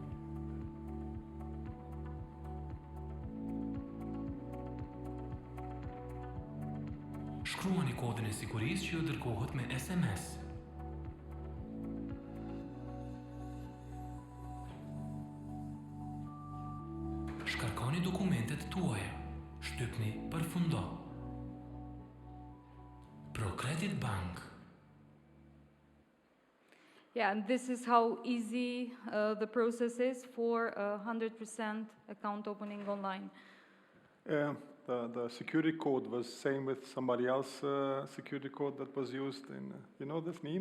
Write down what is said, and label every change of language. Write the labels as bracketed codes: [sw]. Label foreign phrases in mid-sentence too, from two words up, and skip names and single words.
[sq] Shkruani kodin e sigurisë që ju dërgohet me SMS. Shkarkoni dokumentet tuaja. Shtypni përfundo. ProCredit Bank. [en] Yeah, and this is how easy the process is for 100% account opening online. The security code was same with somebody else security code that was used in, you know this name?